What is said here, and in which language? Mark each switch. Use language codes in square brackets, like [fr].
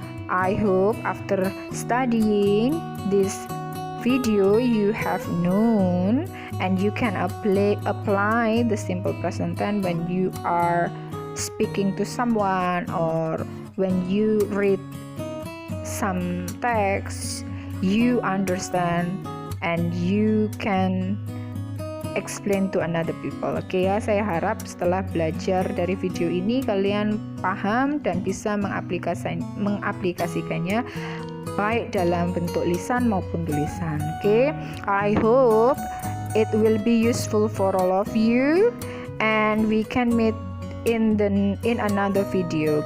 [en] I hope after studying this video you have known and you can apply the simple present tense when you are speaking to someone or when you read some text, you understand and you can explain to another people. [id] Oke ya, saya harap setelah belajar dari video ini kalian paham dan bisa mengaplikasikannya baik dalam bentuk lisan maupun tulisan. [en] Oke, I hope it will be useful for all of you and we can meet in another video.